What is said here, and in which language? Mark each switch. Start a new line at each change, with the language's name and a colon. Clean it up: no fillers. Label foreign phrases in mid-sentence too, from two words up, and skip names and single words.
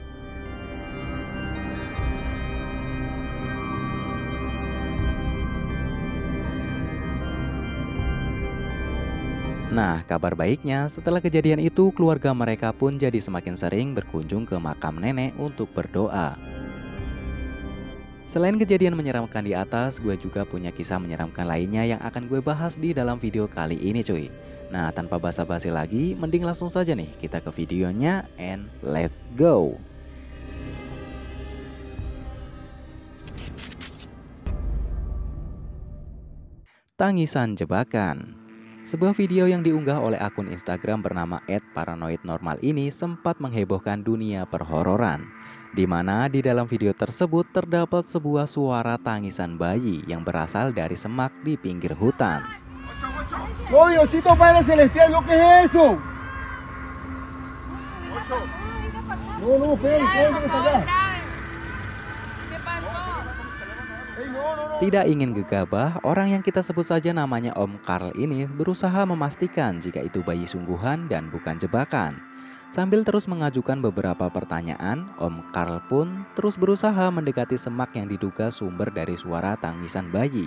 Indonesian: Nah, kabar baiknya setelah kejadian itu keluarga mereka pun jadi semakin sering berkunjung ke makam nenek untuk berdoa. Selain kejadian menyeramkan di atas, gue juga punya kisah menyeramkan lainnya yang akan gue bahas di dalam video kali ini cuy. Nah, tanpa basa-basi lagi, mending langsung saja nih kita ke videonya
English: and let's go.
Indonesian: Tangisan jebakan. Sebuah video yang diunggah oleh akun Instagram bernama @paranoidnormal ini sempat menghebohkan dunia perhororan. Di mana di dalam video tersebut terdapat sebuah suara tangisan bayi yang berasal dari semak di pinggir hutan.
Spanish: ¡Oh, Diosito Padre Celestial! ¿Lo que es eso? No, Félix, ¿qué está acá?
Indonesian: Tidak ingin gegabah, orang yang kita sebut saja namanya Om Karl ini berusaha memastikan jika itu bayi sungguhan dan bukan jebakan. Sambil terus mengajukan beberapa pertanyaan, Om Karl pun terus berusaha mendekati semak yang diduga sumber dari suara tangisan bayi.